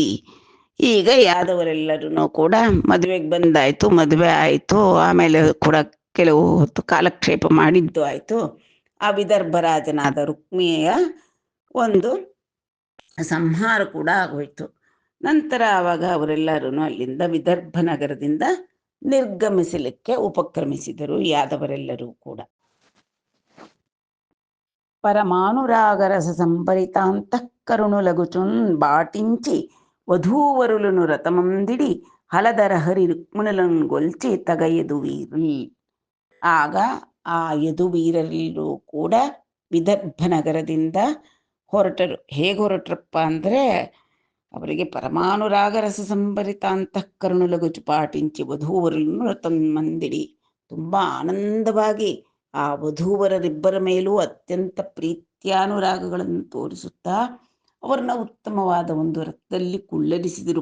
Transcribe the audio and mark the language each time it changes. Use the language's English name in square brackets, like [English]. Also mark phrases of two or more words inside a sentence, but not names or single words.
[Kannada] ಈಗ ಯಾದವರೆಲ್ಲರೂ ಕೂಡ ಮದುವೆಗೆ ಬಂದಾಯ್ತು, ಮದುವೆ ಆಯಿತು, ಆಮೇಲೆ ಕೂಡ ಕೆಲವು ಹೊತ್ತು ಕಾಲಕ್ಷೇಪ ಮಾಡಿದ್ದು ಆಯಿತು. ಆ ವಿದರ್ಭ ರಾಜನಾದ ರುಕ್ಮಿಣಿಯ ಒಂದು ಸಂಹಾರ ಕೂಡ ಆಗೋಯ್ತು. ನಂತರ ಆವಾಗ ಅವರೆಲ್ಲರೂ ಅಲ್ಲಿಂದ ವಿದರ್ಭ ನಗರದಿಂದ ನಿರ್ಗಮಿಸಲಿಕ್ಕೆ ಉಪಕ್ರಮಿಸಿದರು ಯಾದವರೆಲ್ಲರೂ ಕೂಡ. [Telugu] పరమానురాగరస సంభరితాంతఃకరుణులగుచున్ బాటించి వధూవరులను రథమందిడి హలధర హరి రుక్మిణులను గొల్చి తగ యదువీరల్. [Kannada] ಆಗ ಆ ಯದುವೀರರೆಲ್ಲರೂ ಕೂಡ ವಿದರ್ಭ ನಗರದಿಂದ ಹೊರಟರು. ಹೇಗೆ ಹೊರಟ್ರಪ್ಪ ಅಂದರೆ, ಅವರಿಗೆ [Telugu] పరమానురాగరస సంభరిత అంతఃకరుణులగుచు పాటించి వధూవరన్ను రథమందిడి, [Kannada] ತುಂಬ ಆನಂದವಾಗಿ ಆ ವಧೂವರರಿಬ್ಬರ ಮೇಲೂ ಅತ್ಯಂತ ಪ್ರೀತ್ಯಾನುರಾಗಗಳನ್ನು ತೋರಿಸುತ್ತಾ ಅವರನ್ನ ಉತ್ತಮವಾದ ಒಂದು ರಥದಲ್ಲಿ ಕುಳ್ಳರಿಸಿದರು.